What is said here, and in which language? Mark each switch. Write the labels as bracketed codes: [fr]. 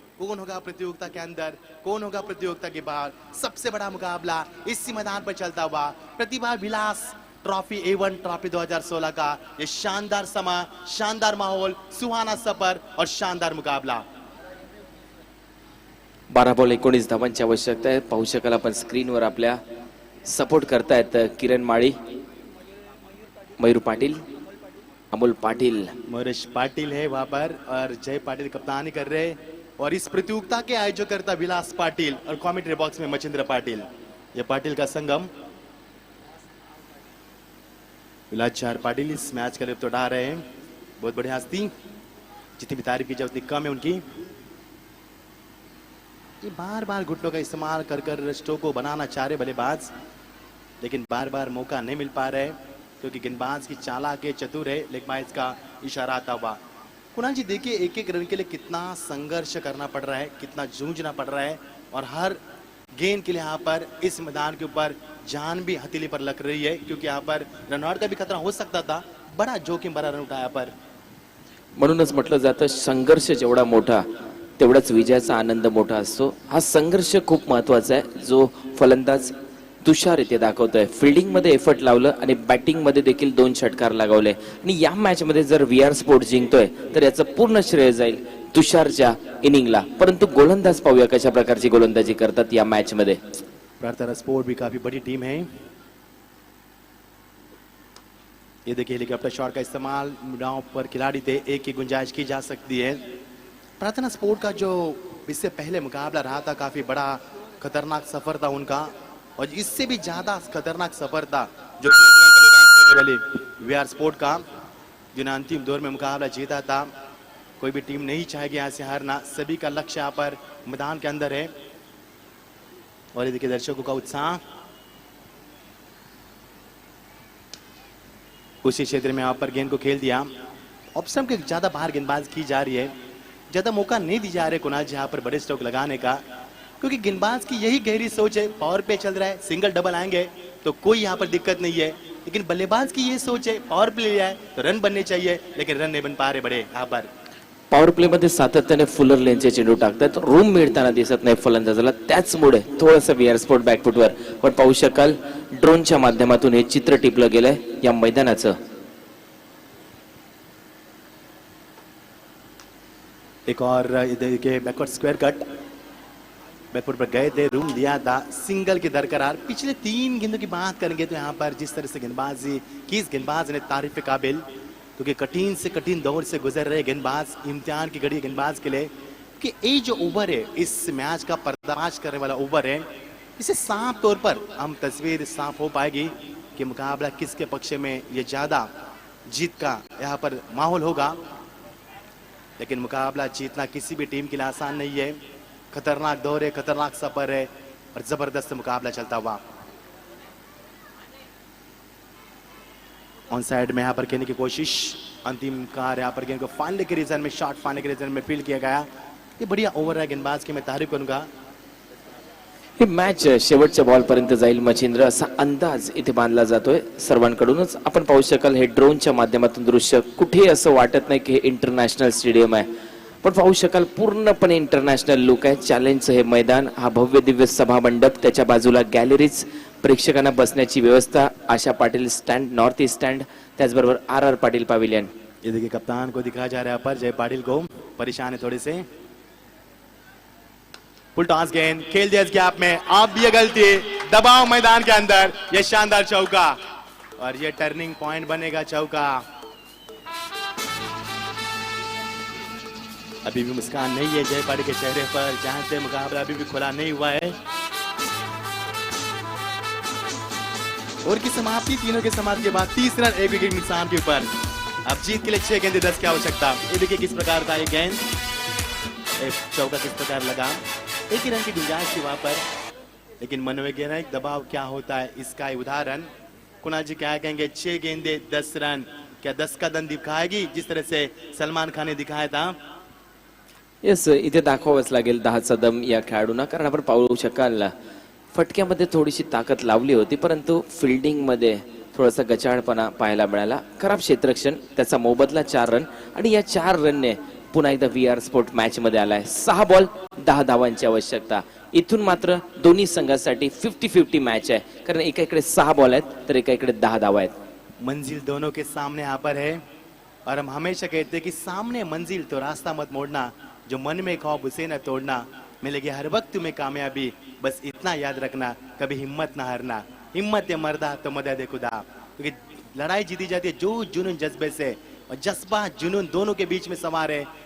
[hi] कौन होगा प्रतियोगिता के अंदर, कौन होगा प्रतियोगिता के बाहर, सबसे बड़ा मुकाबला इसी मैदान पर चलता हुआ प्रतिभा विलास ट्रॉफी A1 ट्रॉफी 2016 का ये शानदार समा, शानदार माहौल, सुहाना सफर और शानदार मुकाबला। [mr] 12 बॉल 19 धावांची आवश्यकता आहे। पाहू शकाल आपण स्क्रीनवर आपल्या सपोर्ट करतायत किरण माळी, मयूर पाटील, अमोल पाटील, [hi] महेश पाटिल है वहां पर और जय पाटिल कप्तानी कर रहे हैं। और इस प्रतियोगिता के आयोजकर्ता विलास पाटिल और कमेंट्री बॉक्स में मचिंद्र पाटिल, ये पाटिल का संगम। विलास चार पाटिल इस मैच का लुत्फ उठा रहे हैं। बहुत बड़ी हस्ती, जितनी भी तारीफ की जाए उतनी कम है उनकी। ये बार बार घुटनों का इस्तेमाल कर कर स्ट्रोक को बनाना चाह रहे बल्लेबाज, लेकिन बार बार मौका नहीं मिल पा रहे, क्योंकि गेंदबाज की चालाक है, चतुर है, लेग बाइज का इशारा आता हुआ। कुणाल जी देखिए, एक एक रन के लिए कितना संघर्ष करना पड़ रहा है, कितना जूझना पड़ रहा है, और हर गेंद के लिए यहाँ पर इस मैदान के ऊपर जान भी हथेली पर लग रही है, क्योंकि यहाँ पर रनआउट का भी खतरा हो सकता था। बड़ा जोखिम भरा रन उठाया पर, [mr] म्हणूनच म्हटलं जातं संघर्ष जेवढा मोठा तेवढाच विजयाचा आनंद मोठा असतो। हा संघर्ष खूप महत्त्वाचा आहे, जो फलंदाज तुषार इथे दाखवतोय। फिल्डिंग मध्ये एफर्ट लावलं आणि बॅटिंग मध्ये देखील 2 षटकार लगावले, आणि या मॅच मध्ये जर VR स्पोर्ट जिंकतोय तर याचं पूर्ण श्रेय जाईल तुषारच्या इनिंगला। परंतु गोलंदाज पाहूया कशा प्रकारची गोलंदाजी करतात या मॅच मध्ये। [hi] प्रार्थना स्पोर्ट भी काफी बड़ी टीम है। ये देखिए हेलीकॉप्टर शॉट का इस्तेमाल, ग्राउंड पर खिलाड़ी थे, एक की गुंजाइश की जा सकती है। प्रार्थना स्पोर्ट का जो इससे पहले मुकाबला रहा था, काफी बड़ा खतरनाक सफर था उनका, और इससे भी ज्यादा खतरनाक सफर था जो VR स्पोर्ट का, जिन्हें अंतिम दौर में मुकाबला जीता था। कोई भी टीम नहीं चाहेगी यहाँ से हारना, सभी का लक्ष्य यहाँ पर मैदान के अंदर है। और ये देखिए दर्शकों का उत्साह, उसी क्षेत्र में यहाँ पर गेंद को खेल दिया। ऑप्शन के ज्यादा बाहर गेंदबाज की जा रही है, ज्यादा मौका नहीं दी जा रहे कुणाल जी यहाँ पर बड़े स्ट्रोक लगाने का, क्योंकि गेंदबाज की यही गहरी सोच है। पावर पे चल रहा है, सिंगल डबल आएंगे तो कोई यहाँ पर दिक्कत नहीं है, लेकिन बल्लेबाज की ये सोच है पावर प्ले लिया है तो रन बनने चाहिए, लेकिन रन नहीं बन पा रहे बड़े यहाँ पर। [mr] पॉवर प्ले मध्ये सातत्याने फुलर लेनचे चेंडू टाकतात, रूम मिळताना दिसत नाही फलंदाजाला, त्याचमुळे थोडंसं VR स्पोर्ट बॅकफुटवर पण पाहू शकाल ड्रोनच्या माध्यमातून हे चित्र टिपलं गेलंय या मैदानाचं। [hi] एक और देखिए बैकवर्ड स्क्वायर कट, बैकवर्ड पर गए थे, रूम दिया था, सिंगल की दरकरार। पिछले 3 गेंदों की बात करेंगे तो यहाँ पर जिस तरह से गेंदबाजी की, इस गेंदबाज ने तारीफ के काबिल, क्योंकि कठिन से कठिन दौर से गुजर रहे गेंदबाज, इम्तिहान की घड़ी गेंदबाज के लिए, कि ये जो ओवर है इस मैच का पर्दाफाश करने वाला ओवर है, इसे साफ तौर पर हम तस्वीर साफ हो पाएगी कि मुकाबला किसके पक्ष में ये ज्यादा जीत का यहाँ पर माहौल होगा। लेकिन मुकाबला जीतना किसी भी टीम के लिए आसान नहीं है। खतरनाक दौर है, खतरनाक सफर है और जबरदस्त मुकाबला चलता हुआ। ऑन साइड में यहाँ पर खेलने की कोशिश, अंतिम कार यहाँ पर गेंद को फाड़ने के रीजन में, शॉट फाड़ने के रीजन में फील्ड किया गया। ये बढ़िया [mr] ओव्हर आहे [hi] गेंदबाज की, मैं तारीफ करूंगा। [mr] ही मॅच शेवटच्या बॉल पर्यंत जाईल मच्छिंद्र असा अंदाज इथे बांधला जातोय सर्वांकडूनच। आपण पाहू शकाल हे ड्रोनच्या माध्यमातून दृश्य, कुठे असं वाटत नाही की हे इंटरनॅशनल स्टेडियम आहे, पण पाहू शकाल पूर्णपणे इंटरनॅशनल लुक आहे। चॅलेंजचं हे मैदान, हा भव्य दिव्य सभा मंडप, त्याच्या बाजूला गॅलरीज, प्रेक्षकांना बसण्याची व्यवस्था, आशा Patil stand, north east stand, त्याचबरोबर आर पाटील पवेलियन। [hi] ये देखिए कप्तान को दिखाया जा रहा है पर जय पाटिल को परेशान है थोड़े से। फुल टॉस गेंद खेल दिया इस गैप में, अब ये गलती, दबाव मैदान के अंदर, ये शानदार चौका और ये टर्निंग पॉइंट बनेगा चौका। अभी भी मुस्कान नहीं है जय पाटिल के चेहरे पर, जहां से मुकाबला अभी भी खुला नहीं हुआ है। और की समाप्ति, तीनों के समाप्ति के बाद 30 रन, 1 विकेट नुकसान के ऊपर। अब जीत के लिए 6 गेंदे 10 की आवश्यकता। ये देखिए किस प्रकार था ये गेंद, एक चौका किस प्रकार लगा, 1 ही रन की गुंजाइश थी वहां पर, लेकिन मनोवैज्ञानिक दबाव क्या होता है इसका उदाहरण। कुणाल जी क्या कहेंगे, 6 गेंदे 10 रन, क्या 10 का दम दिखाएगी जिस तरह से सलमान खान ने दिखाया था? [mr] येस, इथे दाखवावंच लागेल 10चा दम या खेळाडूंना, कारण आपण पाहू शकाल फटक्यामध्ये थोडीशी ताकद लावली होती, परंतु फिल्डिंग मध्ये थोडासा गचाळपणा पाहायला मिळाला। खराब क्षेत्ररक्षण, त्याचा मोबदला 4 रन आणि या 4 रनने पुन्हा एकदा VR स्पोर्ट मॅच मध्ये आलाय। 6 बॉल 10 धावांची आवश्यकता। इथून मात्र दोन्ही संघासाठी 50-50 मॅच आहे, कारण एका इकडे 6 बॉल आहेत तर एका इकडे 10 धावा आहेत। [hi] मंजिल दोनों के सामने यहाँ पर है और हम हमेशा कहते हैं कि सामने मंजिल तो रास्ता मत मोड़ना, जो मन में खौफ उसे न तोड़ना, मिलेगी हर वक्त तुम्हें कामयाबी, बस इतना याद रखना कभी हिम्मत ना हारना। हिम्मत है मर्दा तो मदद है खुदा, क्योंकि लड़ाई जीती जाती है जो जुनून जज्बे से, और जज्बा जुनून दोनों के बीच में सवार है।